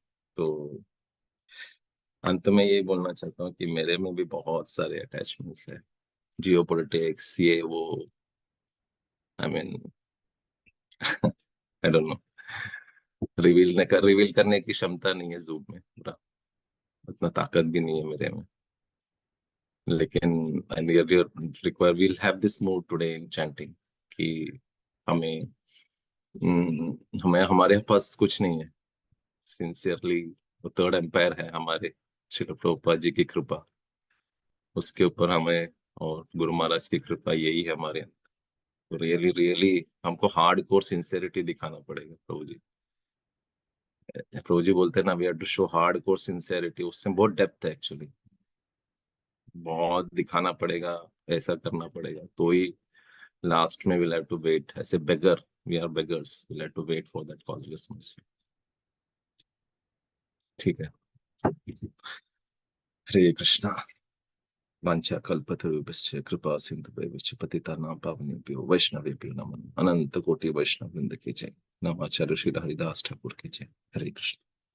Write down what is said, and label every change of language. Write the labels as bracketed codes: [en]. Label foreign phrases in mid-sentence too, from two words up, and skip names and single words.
[hi] तो अंत में यही बोलना चाहता हूँ कि मेरे में भी बहुत सारे अटैचमेंट्स है, जियो पॉलिटिक्स, ये वो, [en] I mean I don't know, [hi] रिवील करने की क्षमता नहीं है जूम में पूरा, उतना ताकत भी नहीं है मेरे में। लेकिन [en] I really require, will have this mood today in chanting, [hi] कि हमें हमें हमारे पास कुछ नहीं है, सिंसियरली वो [en] third empire [hi] है हमारे, श्री प्रभुपाद जी की कृपा, उसके ऊपर हमें, और गुरु महाराज की कृपा, यही है हमारे अंदर। तो [en] really really [hi] हमको [en] hard core sincerity [hi] दिखाना पड़ेगा प्रभु जी। प्रभु जी बोलते हैं ना, [en] we have to show hard core sincerity, [hi] उसमें बहुत डेप्थ है एक्चुअली, बहुत दिखाना पड़ेगा, ऐसा करना पड़ेगा, तो ही लास्ट में [en] will have to wait [hi] ऐसे [en] beggar, we are beggars, will have to wait for that causeless mercy. [hi] ठीक है। हरे कृष्णा। [sa] वाञ्छा कल्पतरुभ्यश्च कृपा सिन्धुभ्यश्च पतितानां पावनेभ्यो वैष्णवेभ्यो नमः। [hi] अनंत कोटि वैष्णव वृंद की जय। नमः आचार्य श्री हरिदास ठाकुर की जय। हरे कृष्ण।